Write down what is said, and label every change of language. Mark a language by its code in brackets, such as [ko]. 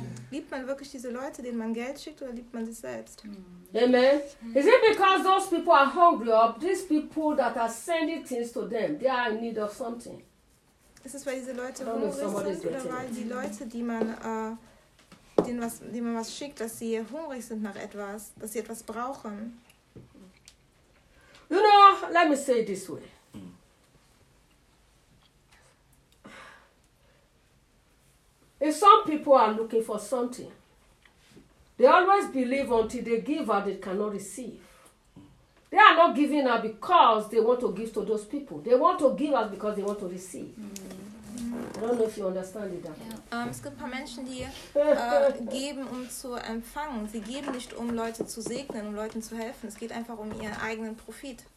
[de] Liebt man wirklich diese Leute, denen man Geld schickt, oder liebt man sich selbst? Amen. [en] Is it because those people are hungry or these people that are sending things to them, they are in need of something? [de] Ist es, weil diese Leute hungrig sind oder weil die Leute, die man denen man was schickt, dass sie hungrig sind nach etwas, dass sie etwas brauchen. [en] You know, let me say it this way. If some people are looking for something, they always believe until they give out, they cannot receive. They are not giving out because they want to give to those people. They want to give out because they want to receive. I don't know if you understand it. [de] Es gibt ein paar Menschen, die geben, um zu empfangen. Sie geben nicht, um Leute zu segnen, um Leuten zu helfen. Es geht einfach um ihren eigenen Profit.